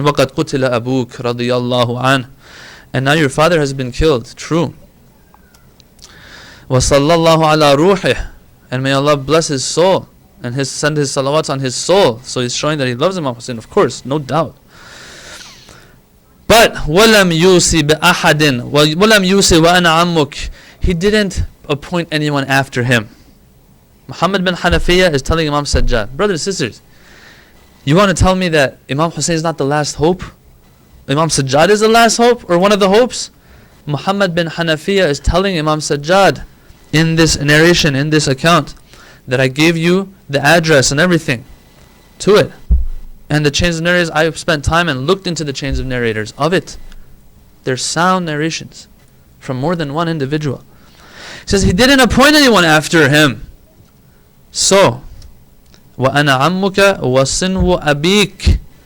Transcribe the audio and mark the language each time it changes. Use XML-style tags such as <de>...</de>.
<ar>وَقَدْ قُتِلَ أَبُوكَ رَضِيَ اللَّهُ عَنْهُ.</ar> <en>And now your father has been killed. True.</en> <ar>وَصَلَّى اللَّهُ عَلَى رُوحِهِ.</ar> <en>And may Allah bless his soul and send his salawats on his soul. So he's showing that he loves Imam Hussein, of course, no doubt.</en> <ar>But وَلَمْ يُوسِ بِأَحَدٍ وَلَمْ يُوسِ وَأَنَا عَمُّكَ.</ar> <en>He didn't appoint anyone after him. Muhammad bin Hanafiya is telling Imam Sajjad, brothers and sisters, you want to tell me that Imam Hussein is not the last hope? Imam Sajjad is the last hope, or one of the hopes? Muhammad bin Hanafiya is telling Imam Sajjad in this narration, in this account, that I gave you the address and everything to it. And the chains of narrators, I spent time and looked into the chains of narrators of it. They're sound narrations from more than one individual. He says he didn't appoint anyone after him.</en> <ar>So, وَأَنَا عَمُّكَ وَصِنْوُ أَبِيكَ.</ar>